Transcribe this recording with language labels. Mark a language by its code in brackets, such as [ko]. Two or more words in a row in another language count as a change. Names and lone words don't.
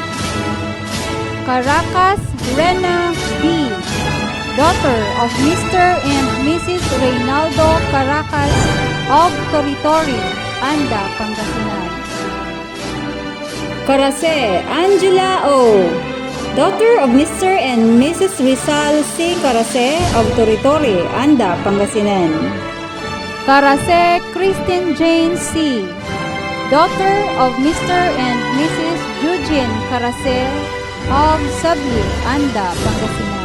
[en] Caracas Rena B., daughter of Mr. and Mrs. Reynaldo Caracas of Toritori, Anda, Pangasinan. Carase Angela O., daughter of Mr. and Mrs. Rizal C. Carase of Toritori, Anda, Pangasinan. Carase Christine Jane C., daughter of Mr. and Mrs. Eugene Carase of Sabli, Anda, Pangasinan.